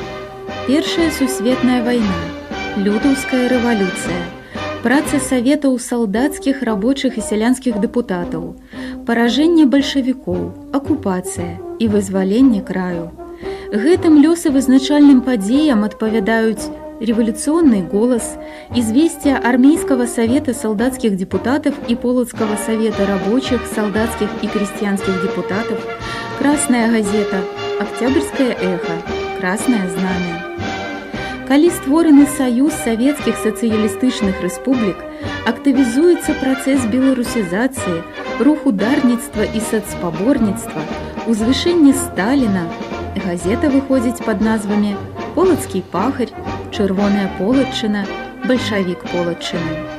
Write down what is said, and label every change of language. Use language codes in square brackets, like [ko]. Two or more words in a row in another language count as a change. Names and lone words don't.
[be] Першая сусветная вайна, Лютаўская рэвалюцыя, праца саветаў салдацкіх, рабочых і сялянскіх дэпутатаў, паражэнне бальшавікоў, акупацыя і вызваленне краю. Гэтым лёсавызначальным падзеям адпавядаюць революционный голос, известия армейского совета солдатских депутатов и полоцкого совета рабочих, солдатских и крестьянских депутатов, Красная газета, Октябрьское эхо, Красное знамя. Калі створаны Саюз Савецкіх сацыялістычных рэспублік, актывізуецца працэс беларусізацыі, рух ударніцтва і сацпаборніцтва, узвышэнне Сталіна, газета выходзіць пад назвамі «Полацкі пахарь», «Чырвоная полачына», «Бальшавік полачыны».